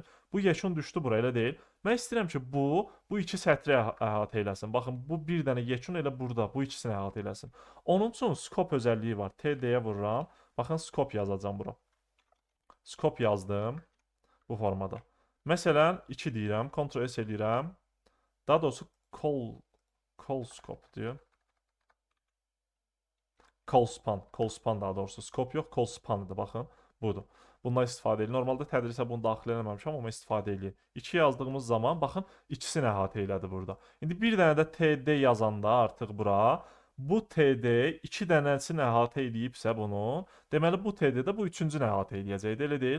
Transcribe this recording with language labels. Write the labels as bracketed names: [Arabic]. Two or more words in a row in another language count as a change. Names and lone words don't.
[Azerbaijani] Bu yekun düşdü bura, elə deyil. Mən istəyirəm ki, bu iki sətri əhatə eləsin. Baxın, bu bir dənə yekun elə burada, bu ikisini əhatə eləsin. Onun üçün scope özəlliyi var. TD-yə vururam. Baxın, scope yazacağam bura. Scope yazdım bu formada. Məsələn, 2 deyirəm, Ctrl S edirəm. Daha doğrusu [English] call scope [Azerbaijani] deyir. [English] Call span [Azerbaijani] daha doğrusu. Scope yox, [English] call spanıdır, [Azerbaijani] baxın. Budur. Bundan istifadə edilir. Normalda tədrisə bunu daxil eləməmişəm, amma istifadə edilir. 2 yazdığımız zaman, baxın, ikisini əhatə elədi burada. İndi bir dənə də TD yazanda artıq bura, bu TD 2 dənəsini əhatə edibsə bunun, deməli bu TD də bu üçüncünü əhatə edəcəkdir, elə deyil.